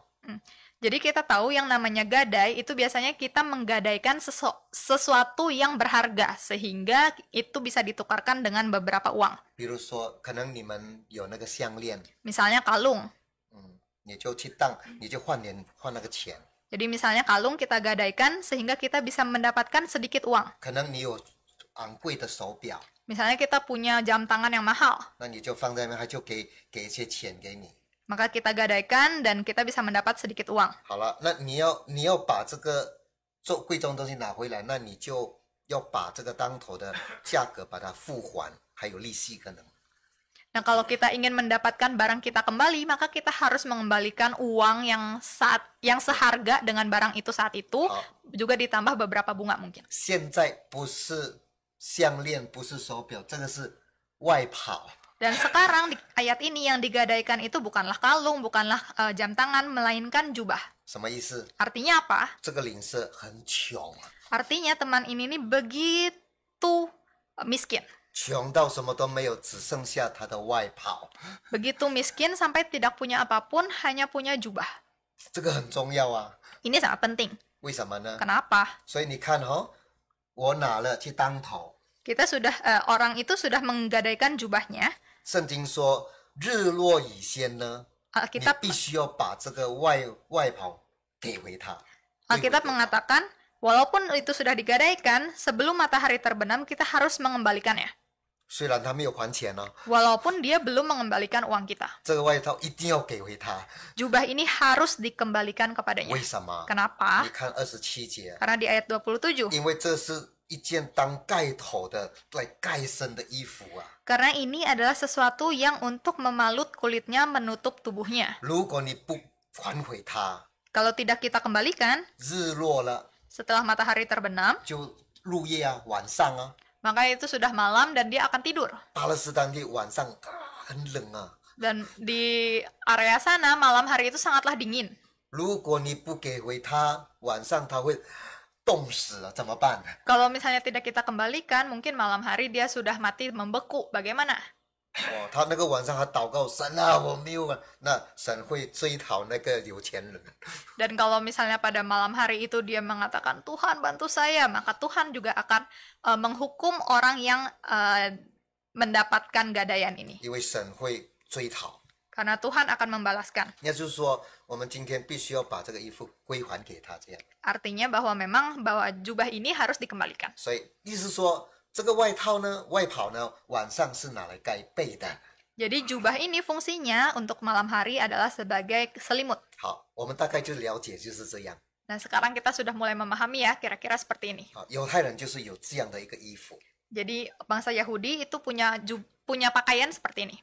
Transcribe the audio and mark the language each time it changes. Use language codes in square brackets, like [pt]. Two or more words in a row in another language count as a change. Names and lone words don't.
[id] Jadi kita tahu yang namanya gadai itu biasanya kita menggadaikan sesuatu yang berharga sehingga itu bisa ditukarkan dengan beberapa uang. [zh] 比如说，可能你们有那个项链， [id] Misalnya kalung. [zh] 你就去当，你就换那个钱。 [id] Jadi misalnya kalung kita gadaikan sehingga kita bisa mendapatkan sedikit uang. [zh] 可能你有昂贵的手表， [id] Misalnya kita punya jam tangan yang mahal, [zh] 那你就放在那边，他就给一些钱给你。 [id] maka kita gadaikan dan kita bisa mendapat sedikit uang. [zh] 好了，那你要把这个做贵重的东西拿回来，那你就要把这个当头的价格把它付还，还有利息可能。 [id] Nah, kalau kita ingin mendapatkan barang kita kembali, maka kita harus mengembalikan uang yang seharga dengan barang itu saat itu, juga ditambah beberapa bunga mungkin. [zh] 现在不是项链，不是手表，这个是外袍。 [id] Dan sekarang di ayat ini yang digadaikan itu bukanlah kalung, bukanlah jam tangan, melainkan jubah. [zh] 什么意思？ [id] Artinya apa? [zh] 这个邻舍很穷， [id] Artinya teman ini nih begitu miskin. [zh] 穷到什么都没有，只剩下他的外袍。 [id] Begitu miskin sampai tidak punya apapun, hanya punya jubah. [zh] 这个很重要啊， [id] Ini sangat penting. [zh] 为什么呢？ [id] Kenapa? [zh] 所以你看哦，我拿了去当头。 [id] Kita orang itu sudah menggadaikan jubahnya. [zh] 圣经说，日落以先呢，你 [id] Alkitab [zh] 必须要把这个外袍给回他。 [id] Alkitab mengatakan, walaupun itu sudah digadaikan, sebelum matahari terbenam kita harus mengembalikannya. [zh] 虽然他没有还钱哦， [id] Walaupun dia belum mengembalikan uang kita. [zh] 这个外套一定要给回他。 [id] Jubah ini harus dikembalikan kepadanya. [zh] 为什么？ [id] Kenapa? [zh] 你看27节， [id] Karena di ayat 27. [zh] 因为这是一件当盖头的来盖身的衣服啊。 [id] Karena ini adalah sesuatu yang untuk memalut kulitnya, menutup tubuhnya. [zh] 如果你不还回他， [id] Kalau tidak kita kembalikan, [zh] 日落了 [id] setelah matahari terbenam, [zh] 就入夜啊，晚上啊， [id] maka itu sudah malam dan dia akan tidur. [zh] 巴勒斯坦地晚上很冷啊。 [id] Dan di area sana malam hari itu sangatlah dingin. [zh] 如果你不给回他，晚上他会冻死了，怎么办？ [id] Kalau misalnya tidak kita kembalikan, mungkin malam hari dia sudah mati membeku. Bagaimana? [zh] 哦，他那个晚上还祷告神啊，我没有啊，那神会追讨那个有钱人。 [id] Dan kalau misalnya pada malam hari itu dia mengatakan, Tuhan bantu saya, maka Tuhan juga akan menghukum orang yang mendapatkan gadaian ini. [zh] 因为神会追讨。 [id] Karena Tuhan akan membalaskan. [zh] 也就是说，我们今天必须要把这个衣服归还给他，这样。 [id] Artinya bahwa memang bahwa jubah ini harus dikembalikan. [zh] 所以意思说，这个外套呢，外袍呢，晚上是拿来盖被的。 [id] Jadi jubah ini fungsinya untuk malam hari adalah sebagai selimut. [zh] 好，我们大概就了解就是这样。 [id] Nah, sekarang kita sudah mulai memahami ya, kira-kira seperti ini. [zh] 好，犹太人就是有这样的一个衣服， [id] Jadi bangsa Yahudi itu punya pakaian seperti ini.